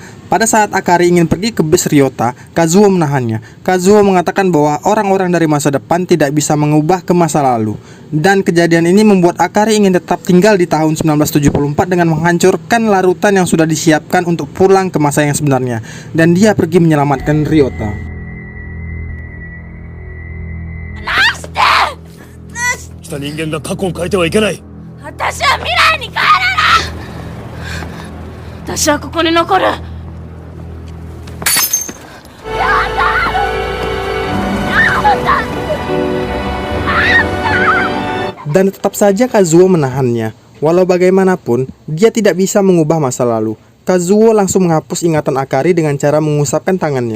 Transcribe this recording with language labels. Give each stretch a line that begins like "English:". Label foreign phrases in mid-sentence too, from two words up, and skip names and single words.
Indonesian: Pada saat Akari ingin pergi ke bis Ryota, Kazuo menahannya. Kazuo mengatakan bahwa orang-orang dari masa depan tidak bisa mengubah ke masa lalu. Dan kejadian ini membuat Akari ingin tetap tinggal di tahun 1974 dengan menghancurkan larutan yang sudah disiapkan untuk pulang ke masa yang sebenarnya. Dan dia pergi menyelamatkan Ryota.
Japanese: 来た人間が過去を変えてはいけない。私は未来に帰らない。私はここに残る。
Indonesian: Dan tetap saja Kazuo menahannya. Walau bagaimanapun, dia tidak bisa mengubah masa lalu. Kazuo langsung menghapus ingatan Akari dengan cara mengusapkan tangannya.